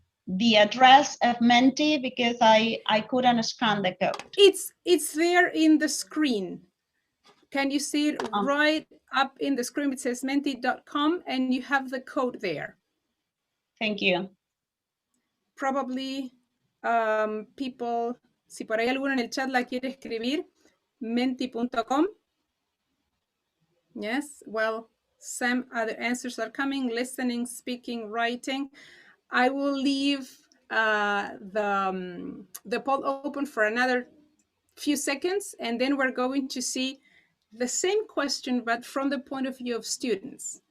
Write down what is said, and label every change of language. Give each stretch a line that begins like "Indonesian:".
English: The address of Menti, because I couldn't scan the code. It's there in the screen. Can you see it right up in the screen, it says menti.com, and you have the code there. Thank you. Probably people,
Spanish: si por ahí alguno en el chat la quiere escribir, menti.com.
English: Yes, well, some other answers are coming: listening, speaking, writing. I will leave the poll open for another few seconds, and then we're going to see the same question, but from the point of view of students.